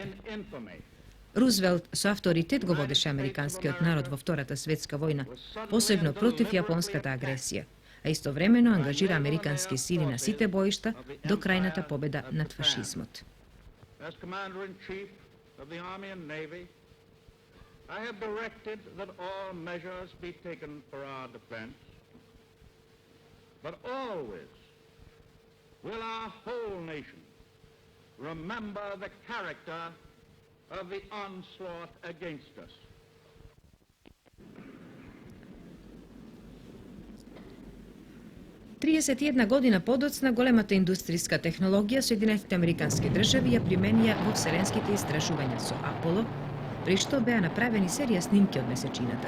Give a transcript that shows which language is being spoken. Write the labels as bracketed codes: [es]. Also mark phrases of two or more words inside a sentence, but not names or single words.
[mk] Рузвелт со авторитет го водеше американскиот народ во Втората светска војна, посебно против јапонската агресија, а истовремено ангажира американски сили на сите боишта до крајната победа над фашизмот. [en] I have directed that all measures be taken for our defense, but always will our whole nation remember the character of the onslaught against us. [mk] Триесет година подоцна големата индустријска технологија Соединетите Американски држави ја применија во вселенските истражувања со Аполо, при што беа направени серија снимки од месечината.